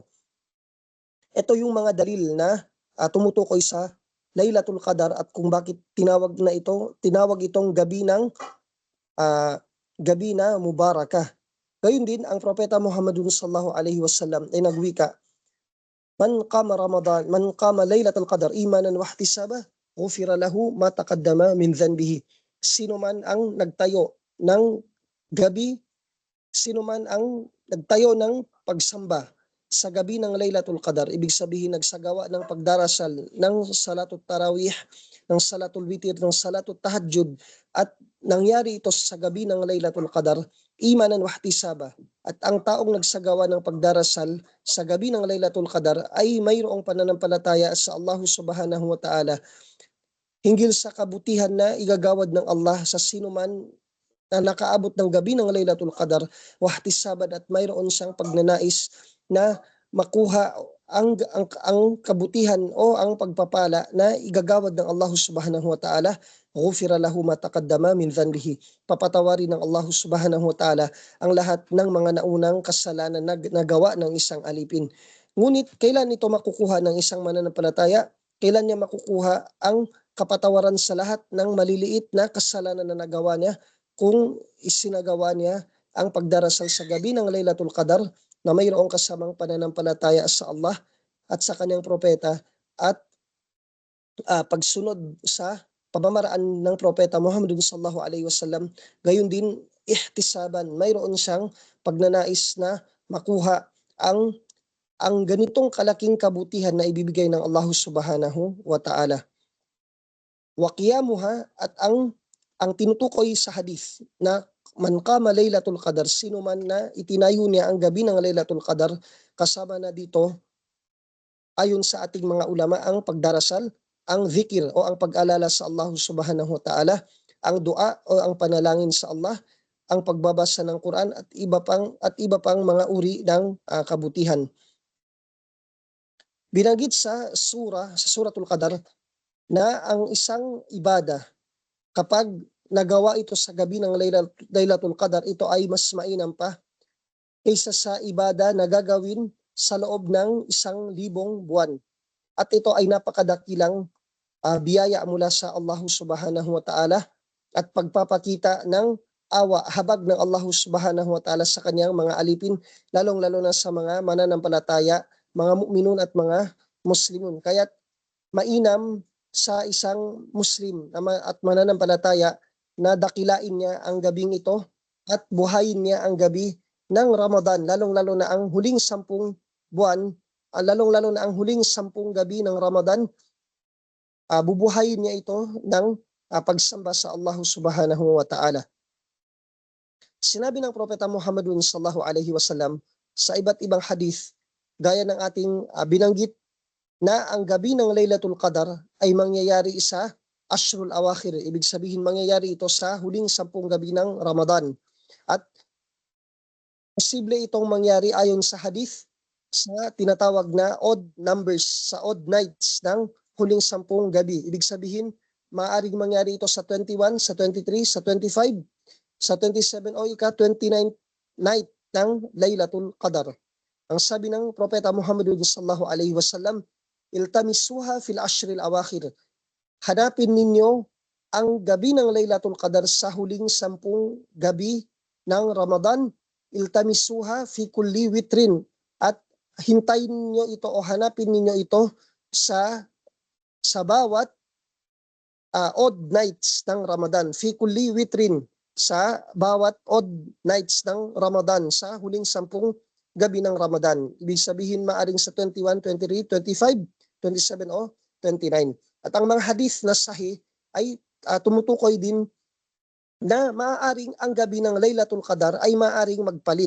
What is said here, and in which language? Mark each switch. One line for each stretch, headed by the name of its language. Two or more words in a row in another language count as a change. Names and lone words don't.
Filipino: Ito yung mga dalil na tumutukoy sa Laylatul Qadar at kung bakit tinawag itong gabi na mubarakah. Gayun din ang propeta Muhammadun
Arabic: صلى الله عليه وسلم
Filipino: ay nagwika,
Arabic: من قام ليلة القدر إيمانا واحتسابا غفر له ما تقدم من ذنبه.
Filipino: Sino man ang nagtayo ng pagsamba sa gabi ng Laylatul Qadar, ibig sabihin nagsagawa ng pagdarasal ng
Arabic: صلاة التراويح,
Filipino: ng
Arabic: صلاة الوتر,
Filipino: ng salatul tahajjud, at nangyari ito sa gabi ng Laylatul Qadar,
Arabic: إيمانا واحتسابا,
Filipino: at ang taong nagsagawa ng pagdarasal sa gabi ng Laylatul Qadar ay mayroong pananampalataya sa Allah
Arabic: سبحانه وتعالى
Filipino: hinggil sa kabutihan na igagawad ng Allah sa sinuman na nakaabot ng gabi ng Laylatul Qadar,
Arabic: واحتسابا,
Filipino: at mayroon siyang pagnanais na makuha ang kabutihan o ang pagpapala na igagawad ng Allah
Arabic: سبحانه وتعالى, غفر له ما تقدم من ذنبه.
Filipino: Papatawarin ng Allah
Arabic: سبحانه وتعالى
Filipino: ang lahat ng mga naunang kasalanan na nagawa ng isang alipin. Ngunit kailan ito makukuha ng isang mananampalataya? Kailan niya makukuha ang kapatawaran sa lahat ng maliliit na kasalanan na nagawa niya? Kung isinagawa niya ang pagdarasal sa gabi ng Laylatul Qadar na mayroong kasamang pananampalataya sa Allah at sa kanyang propeta, at pagsunod sa pamamaraan ng propeta Muhammad
Arabic: صلى الله عليه وسلم,
Filipino: gayon din ihtisaban, mayroon siyang pagnanais na makuha ang ganitong kalaking kabutihan na ibibigay ng Allah
Arabic: سبحانه وتعالى. وقيامها,
Filipino: at ang tinutukoy sa hadith na
Arabic: من قام ليلة القدر,
Filipino: sino man na itinayo niya ang gabi ng Laylatul Qadar, kasama na dito ayon sa ating mga ulama ang pagdarasal, ang zikir o ang pag-alala sa Allah
Arabic: سبحانه وتعالى,
Filipino: ang dua o ang panalangin sa Allah, ang pagbabasa ng Quran, at iba pang mga uri ng kabutihan. Binanggit sa suratul Qadar na ang isang ibada, kapag nagawa ito sa gabi ng Laylatul Qadar, ito ay mas mainam pa kaysa sa ibada na gagawin sa loob ng 1,000 buwan. At ito ay napakadakilang biyaya mula sa Allah
Arabic: سبحانه وتعالى
Filipino: at pagpapakita ng habag ng Allah
Arabic: سبحانه وتعالى
Filipino: sa kanyang mga alipin, lalong-lalo na sa mga mananampalataya, mga mu'minun at mga muslimun. Kaya't mainam sa isang Muslim at mananampalataya na dakilain niya ang gabing ito at buhayin niya ang gabi ng Ramadan, lalong-lalo na ang huling 10 buwan, lalong-lalo na ang huling 10 gabi ng Ramadan, bubuhayin niya ito ng pagsamba sa Allah
Arabic: سبحانه وتعالى.
Filipino: Sinabi ng propeta Muhammad
Arabic: صلى الله عليه وسلم
Filipino: sa iba't ibang hadith, gaya ng ating binanggit, na ang gabi ng Laylatul Qadar ay mangyayari sa
Arabic: العشر الأواخر.
Filipino: Ibig sabihin mangyayari ito sa huling 10 gabi ng Ramadan. At posible itong mangyari ayon sa hadith sa tinatawag na
English: odd numbers,
Filipino: sa
English: odd nights
Filipino: ng huling 10 gabi. Ibig sabihin, maaaring mangyari ito sa 21, sa 23, sa 25, sa 27 o ika-29 night ng Laylatul Qadar. Ang sabi ng propeta Muhammad
Arabic: صلى الله عليه وسلم, التمسوها في العشر الأواخر.
Filipino: Hanapin ninyo ang gabi ng Laylatul Qadar sa huling 10 gabi ng Ramadan.
Arabic: التمسوها في كل وتر,
Filipino: at hintayin niyo ito o hanapin niyo ito sa bawat
English: odd nights
Filipino: ng Ramadan.
Arabic: في كل وتر,
Filipino: sa bawat
English: odd nights
Filipino: ng Ramadan, sa huling 10 gabi ng Ramadan. Ibig sabihin maaring sa 21, 23, 25, 27 o 29. At ang mga hadith na sahih ay tumutukoy din na maaaring ang gabi ng Laylatul Qadar ay maaaring magpalit.